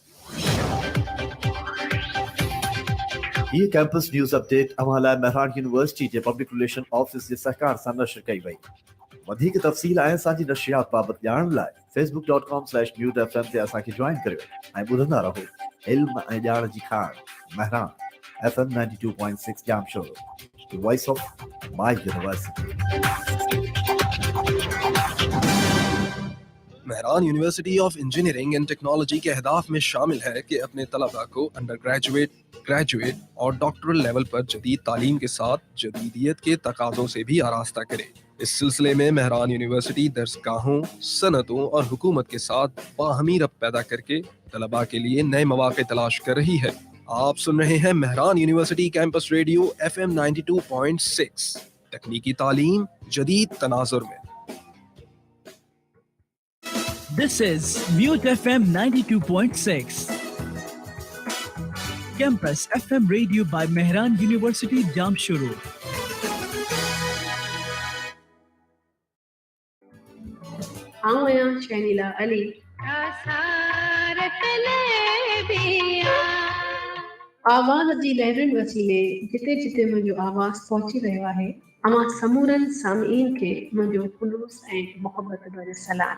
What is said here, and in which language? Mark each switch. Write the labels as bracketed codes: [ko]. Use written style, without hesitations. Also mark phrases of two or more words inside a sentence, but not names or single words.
[sd] ये [en] campus news update [sd] अवां लाइ मेहरान यूनिवर्सिटी जे [en] public relation office [sd] जे सहकार सां नशर कई वई। वधीक तफ़सील ऐं असांजी नशियात बाबति ॼाणण लाइ facebook.com/mutefm ते असांखे ज्वाइन करियो ऐं ॿुधंदा रहो इल्म ऐं ॼाण जी खाण मेहरान FM 92.6 जामशोरो, [en] the voice of my university. [ur] مہران یونیورسٹی آف انجینئرنگ اینڈ ٹیکنالوجی کے اہداف میں شامل ہے کہ اپنے طلبہ کو [en] under graduate, graduate [ur] اور [en] doctoral level [ur] پر جدید تعلیم کے ساتھ جدیدیت کے تقاضوں سے بھی آراستہ کرے. اس سلسلے میں مہران یونیورسٹی درسگاہوں، صنعتوں اور حکومت کے ساتھ باہمی ربط پیدا کرکے طلبہ کے لیے نئے مواقع تلاش کر رہی ہے. آپ سن رہے ہیں مہران یونیورسٹی کیمپس ریڈیو FM 92.6، تکنیکی تعلیم جدید تناظر میں. [en] This is Mute FM 92.6. Campus FM radio by Mehran University, Jamshoro. [sd] आया शैनीला अली। आवाज़ जी लहरुनि वसीले जिते जिते मुंहिंजो आवाज़ पहुची रहियो आहे, अमां समूरनि सामईन खे मुंहिंजो खुलूस ऐं मुहबत भरियो सलाम।